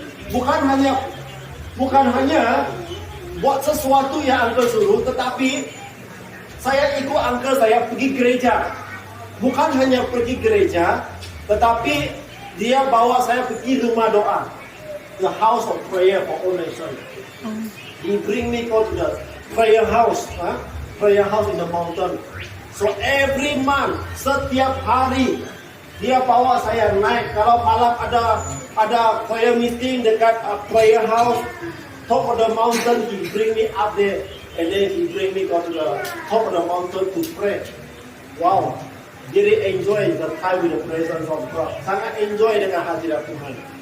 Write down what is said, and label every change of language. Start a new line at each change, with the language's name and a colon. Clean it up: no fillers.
Malay: Bukan hanya buat sesuatu yang uncle suruh, tetapi saya ikut uncle saya pergi gereja. Bukan hanya pergi gereja, tetapi dia bawa saya pergi rumah doa.
English: The house of prayer for all nations. He bring me go to the prayer house. Prayer house in the mountain. So every month,
Malay: setiap hari, dia bawa saya naik. Kalau malam ada prayer meeting dekat prayer house,
English: top of the mountain, he bring me up there. And then he bring me go to the top of the mountain to pray. Wow.
Malay: Jadi
English: enjoy the time with the presence of God.
Malay: Sangat enjoy dengan hadirat Tuhan.